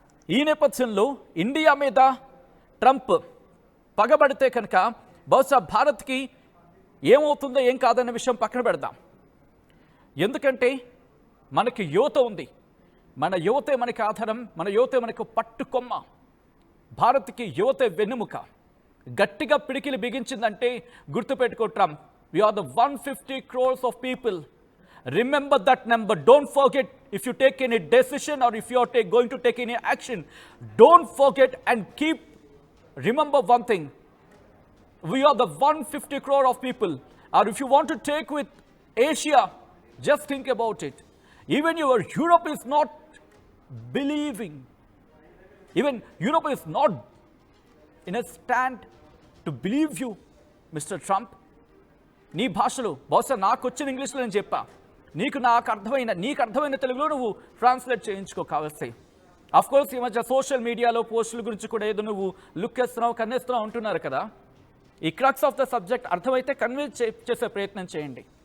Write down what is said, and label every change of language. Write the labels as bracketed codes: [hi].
[te] ఈ నేపథ్యంలో ఇండియా మీద ట్రంప్ పగబడితే కనుక బహుశా భారత్కి ఏమవుతుందో ఏం కాదన్న విషయం పక్కన పెడదాం. ఎందుకంటే మనకి యువత ఉంది. మన యువతే మనకి ఆధారం, మన యువతే మనకు పట్టుకొమ్మ. భారత్కి యువతే వెన్నెముక. గట్టిగా పిడికిలు బిగించిందంటే గుర్తుపెట్టుకో Trump. [en] We are the 150 crores of people. Remember that number. Don't forget, if you take any decision or if you are going to take any action, don't forget and remember one thing. We are the 150 crore of people. Or if you want to take with Asia, just think about it. Even Europe is not believing. Even Europe is not in a stand to believe you, Mr. Trump. [te] నీ భాషలో బహుశా నాకు వచ్చిన ఇంగ్లీష్లో నేను చెప్పా, నీకు అర్థమైన తెలుగులో నువ్వు ట్రాన్స్లేట్ చేయించుకో కావస్తే. అఫ్ కోర్స్ ఈ మధ్య సోషల్ మీడియాలో పోస్టుల గురించి కూడా ఏదో నువ్వు లుక్ వేస్తున్నావు, కన్నేస్తున్నావు అంటున్నారు కదా. [en] ఈ crux of the subject [te] అర్థమైతే కన్విన్స్ చేసే ప్రయత్నం చేయండి.